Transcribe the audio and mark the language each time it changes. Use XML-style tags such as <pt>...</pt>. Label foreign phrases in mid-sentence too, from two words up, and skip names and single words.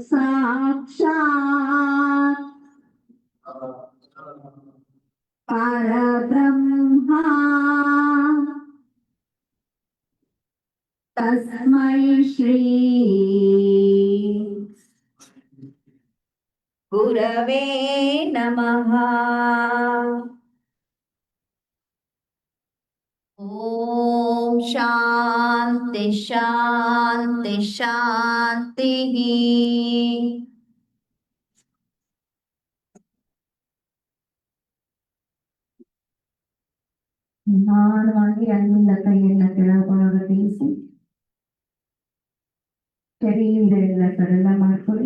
<sa>साक्षात् परब्रह्म, तस्मै श्री गुरवे नमः. ओम् शान्ति शान्ति शान्ति.</sa> <kn>ನಿಧಾನವಾಗಿ ಅಲ್ಲಿಂದ ಕೈಯನ್ನ ಕೆಳಭಾಗಕ್ಕೆ ಇಳಿಸಿ, ಕೆರೆಯಿಂದ ಎಲ್ಲ ಸರಳ ಮಾಡ್ಕೊಳ್ಳಿ.</kn>